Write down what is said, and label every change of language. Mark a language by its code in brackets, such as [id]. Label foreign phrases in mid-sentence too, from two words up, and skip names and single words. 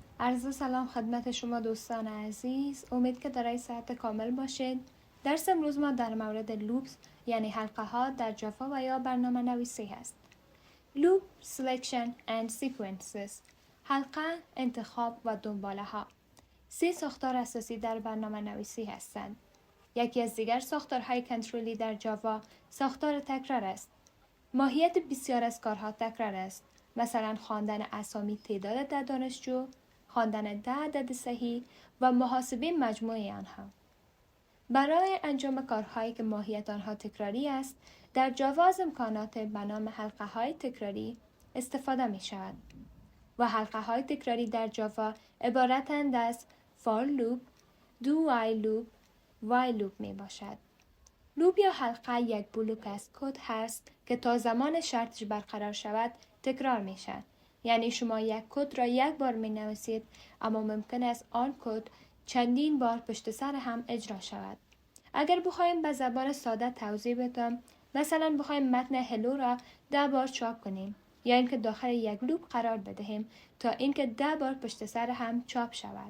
[fa] عرض سلام خدمت شما دوستان عزیز. امید که در صحت کامل باشید. درس امروز ما در مورد لوپس یعنی حلقه ها در جاوا و یا برنامه نویسی هست. لوپ، [en] selection and sequences. [fa] حلقه، انتخاب و دنباله ها. 3 ساختار اساسی در برنامه نویسی هستند. یکی از دیگر ساختارهای کنترلی در جاوا ساختار تکرار است. ماهیت بسیار از کارها تکرار است. مثلا خواندن اسامی تعداد در دانشجو، خواندن 10 عدد صحیح و محاسبه مجموع آنها. برای انجام کارهایی که ماهیت آنها تکراری است، در جاوا از امکانات به نام حلقه های تکراری استفاده می شود. و حلقه های تکراری در جاوا عبارتند از [en] for loop، do while loop، while loop [fa] می باشد. لوپ یا حلقه یک بلوک از کد هست که تا زمان شرطش برقرار شود تکرار می شود. یعنی شما یک کد را یک بار می نویسید اما ممکن است آن کد چندین بار پشت سر هم اجرا شود. اگر بخوایم به زبان ساده توضیح بدم، مثلا بخوایم متن هلو را 10 بار چاپ کنیم یا اینکه داخل یک لوپ قرار بدهیم تا اینکه 10 بار پشت سر هم چاپ شود.